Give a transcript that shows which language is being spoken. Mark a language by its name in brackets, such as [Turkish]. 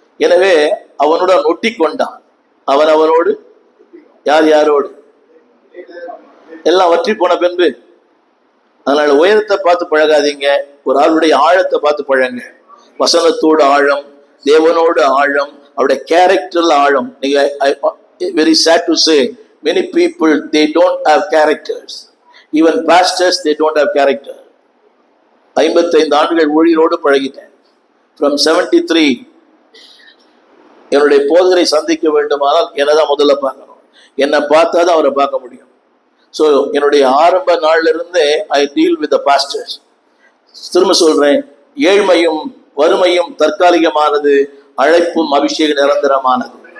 [Tamil] எனவே அவனோட ஒட்டி கொண்டான். அவனோடு யாரோடு எல்லாம் வற்றி போன பின்பு. அதனால உயரத்தை பார்த்து பழகாதீங்க, ஒரு ஆளுடைய ஆழத்தை பார்த்து பழங்க. வசனத்தோடு ஆழம், தேவனோடு ஆழம், அவருடைய கேரக்டர்ல ஆழம். நீங்க [English] very sad to say, many people they don't have characters. Even pastors they don't have character. [Tamil] 55 ஆண்டுகள் ஊழியரோடு பழகிட்டேன். From 73 என்னுடைய போதகரை சந்திக்க வேண்டுமானால் என்னதான் முதல்ல பார்க்கணும். என்னை பார்த்தா தான் அவரை பார்க்க முடியும். ஸோ என்னுடைய ஆரம்ப நாள்ல இருந்தே [English] I deal with the pastors. [Tamil] திரும்ப சொல்றேன், ஏழ்மையும் வறுமையும் தற்காலிகமானது, அழைப்பும் அபிஷேகம் நிரந்தரமானது.